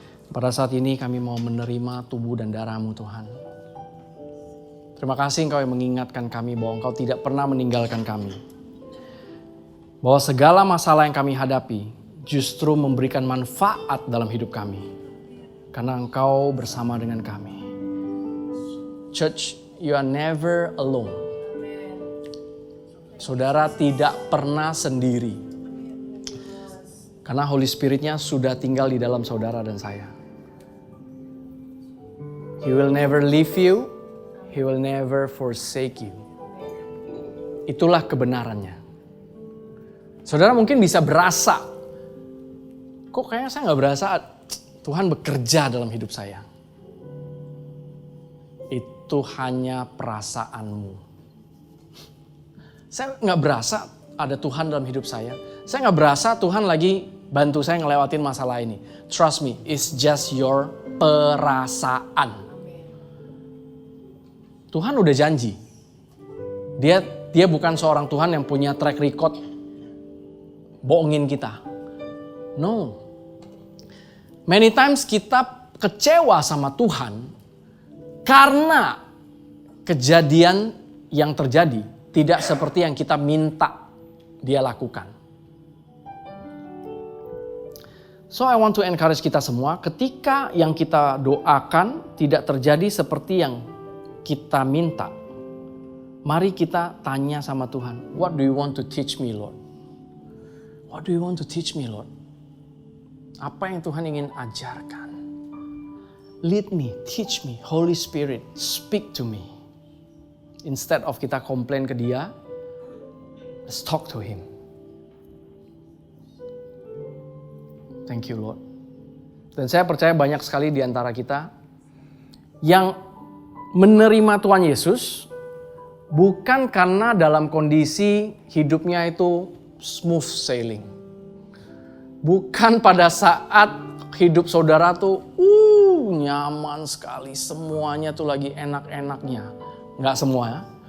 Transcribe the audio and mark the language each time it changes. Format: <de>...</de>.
<id>Pada saat ini kami mau menerima tubuh dan darah-Mu Tuhan. Terima kasih Engkau yang mengingatkan kami bahwa Engkau tidak pernah meninggalkan kami. Bahwa segala masalah yang kami hadapi justru memberikan manfaat dalam hidup kami. Karena Engkau bersama dengan kami.</id> <en>Church, you are never alone.</en> <id>Saudara tidak pernah sendiri. Karena Holy Spirit-nya sudah tinggal di dalam saudara dan saya.</id> <en>He will never leave you. He will never forsake you.</en> <id>Itulah kebenarannya. Saudara mungkin bisa berasa, kok kayaknya saya gak berasa Tuhan bekerja dalam hidup saya. itu hanya perasaanmu. Saya nggak berasa ada Tuhan dalam hidup saya. Saya nggak berasa Tuhan lagi bantu saya ngelewatin masalah ini.</id> <en>Trust me, it's just your perasaan.</en> <id>Tuhan udah janji. Dia bukan seorang Tuhan yang punya track record bohongin kita. No.</id> <en>Many times</en> <id>kita kecewa sama Tuhan karena kejadian yang terjadi tidak seperti yang kita minta dia lakukan.</id> <en>So I want to encourage</en> <id>kita semua, ketika yang kita doakan tidak terjadi seperti yang kita minta, mari kita tanya sama Tuhan,</id> <en>what do you want to teach me, Lord? What do you want to teach me, Lord?</en> <id>Apa yang Tuhan ingin ajarkan?</id> <en>Lead me, teach me, Holy Spirit, speak to me. Instead of</en> <id>kita komplain ke dia,</id> <en>let's talk to him. Thank you, Lord.</en> <id>Dan saya percaya banyak sekali di antara kita yang menerima Tuhan Yesus bukan karena dalam kondisi hidupnya itu smooth sailing. Bukan pada saat hidup saudara tuh nyaman sekali, semuanya tuh lagi enak-enaknya. Nggak semua ya.</id>